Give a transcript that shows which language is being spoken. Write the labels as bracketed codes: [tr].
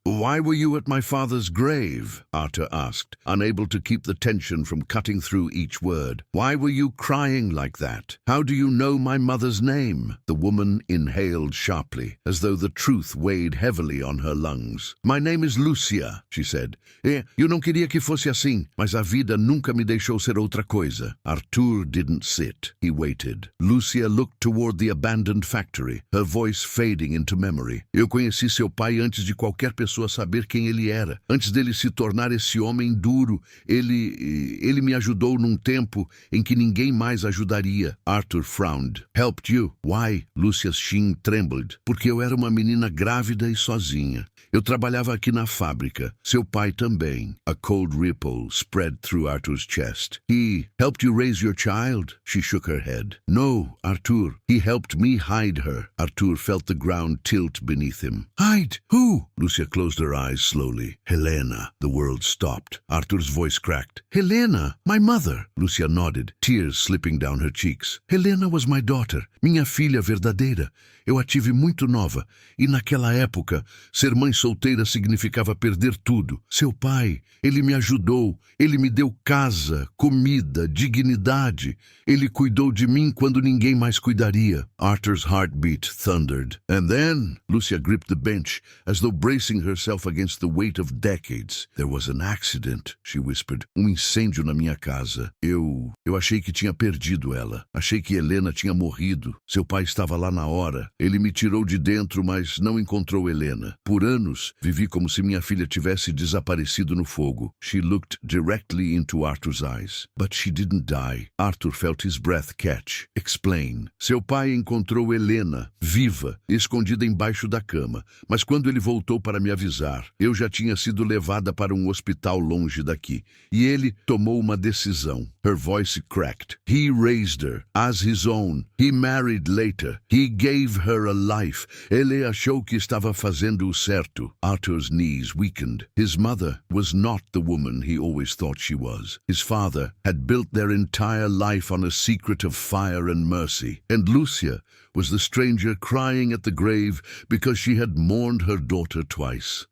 [en] Why were you at my father's grave? Arthur asked, unable to keep the tension from cutting through each word. Why were you crying like that? How do you know my mother's name? The woman inhaled sharply, as though the truth weighed heavily on her lungs. My name is Lucia, she said. [pt] Eu não queria que fosse assim, mas a vida nunca me deixou ser outra coisa. [en] Arthur didn't sit. He waited. Lucia looked toward the abandoned factory, her voice fading into memory. [pt] Eu conheci seu pai antes de qualquer pessoa saber quem ele era. Antes dele se tornar esse homem duro, ele me ajudou num tempo em que ninguém mais ajudaria. [en] Arthur frowned. Helped you? Why? Lucia's chin trembled. [pt] Porque eu era uma menina grávida e sozinha. Eu trabalhava aqui na fábrica. Seu pai também. [en] A cold ripple spread through Arthur's chest. He helped you raise your child? She shook her head. No, Arthur. He helped me hide her. Arthur felt the ground tilt beneath him. Hide? Who? Lucia closed her eyes slowly. Helena. The world stopped. Arthur's voice cracked. Helena, my mother. Lucia nodded, tears slipping down her cheeks. Helena was my daughter, [pt] minha filha verdadeira. Eu a tive muito nova, e naquela época, ser mãe solteira significava perder tudo. Seu pai, ele me ajudou, ele me deu casa, comida, dignidade. Ele cuidou de mim quando ninguém mais cuidaria. [en] Arthur's heartbeat thundered. And then, Lucia gripped the bench, as though bracing herself against the weight of decades. There was an accident, she whispered. [pt] Incêndio na minha casa. Eu achei que tinha perdido ela. Achei que Helena tinha morrido. Seu pai estava lá na hora. Ele me tirou de dentro, mas não encontrou Helena. Por anos, vivi como se minha filha tivesse desaparecido no fogo. [en] She looked directly into Arthur's eyes. But she didn't die. Arthur felt his breath catch. Explain. [pt] Seu pai encontrou Helena, viva, escondida embaixo da cama. Mas quando ele voltou para me avisar, eu já tinha sido levada para um hospital longe daqui. E ele tomou uma decisão. [en] Her voice cracked. He raised her as his own. He married later. He gave her a life. [pt] Ele achou que estava fazendo o certo. [en] Arthur's knees weakened. His mother was not the woman he always thought she was. His father had built their entire life on a secret of fire and mercy. And Lucia was the stranger crying at the grave because she had mourned her daughter twice.